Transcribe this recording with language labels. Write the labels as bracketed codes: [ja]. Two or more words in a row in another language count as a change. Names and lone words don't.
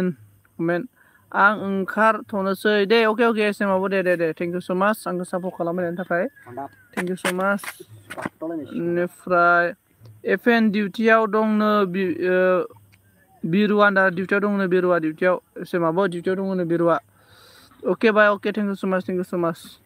[brx] कमेंट आं ओंखारथ'नोसै दे अके एसएमावबो दे [en] thank you so much [brx] आंखौ सापर्ट खालामनायनि थाखाय [en] thank you so much [brx] बेनिफ्राय FN डिउटियाव दंनो बिरुवा डिउटियाव दंनो बिरुवा डिउटियाव एसएमाबो डिउटियाव दंनो बिरुवा अके बाय अके [en] thank you so much